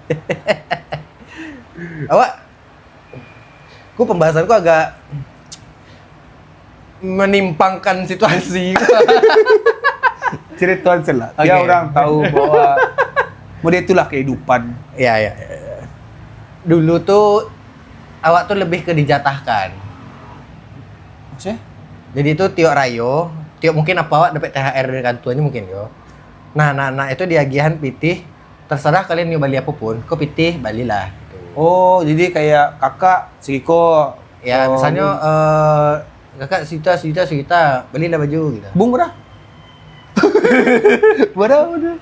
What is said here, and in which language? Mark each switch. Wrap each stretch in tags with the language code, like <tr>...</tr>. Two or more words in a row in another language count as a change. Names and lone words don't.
<id>Awak, pembahasanku agak menimpangkan situasi. Cerita lah. Oke. Dia orang tahu bahwa mode itulah kehidupan. Ya. Dulu tuh awak tuh lebih ke dijatahkan. Maksudnya?</id> <min>Jadi itu tiok rayo, tiok mungkin apa awak dapat THR dari kantornya mungkin yo. Nah, itu diagihan pitih. Terserah kalian mau beli apapun, kok pitih balilah.</min> <id>Gitu. Oh, jadi kayak kakak, Siko. Ya, misalnya kakak sejuta, belilah baju gitu. Bung berapa? Berapa?</id>